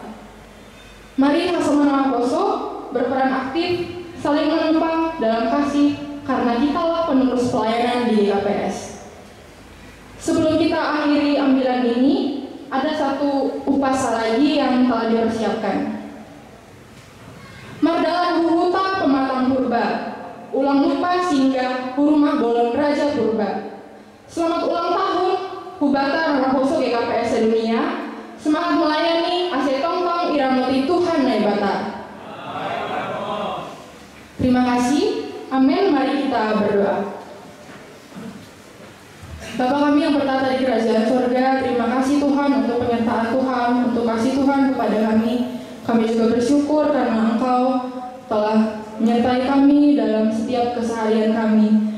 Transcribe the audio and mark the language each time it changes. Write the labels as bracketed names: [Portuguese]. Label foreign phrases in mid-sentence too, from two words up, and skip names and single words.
[Indonesian] Mari sama-sama Nama Poso berperan aktif, saling menumpang dalam kasih, karena kitalah penerus pelayanan di GKPS. Sebelum kita akhiri ambilan ini, ada satu upasa lagi yang telah dipersiapkan. [Batak Simalungun] Mari ulang lupa singgah rumah bolon Raja Purba. [Indonesian] Selamat ulang tahun Hubata Ranaposo GKPS Sedunia. Semangat melayani [Batak Simalungun] Ase Tongtong Iramuti Tuhan Naibata. [Indonesian] Terima kasih. Amin. Mari kita berdoa. Bapa kami yang bertata di kerajaan surga, terima kasih Tuhan untuk penyertaan Tuhan, untuk kasih Tuhan kepada kami. Kami juga bersyukur karena Engkau telah menyertai kami dalam setiap keseharian kami.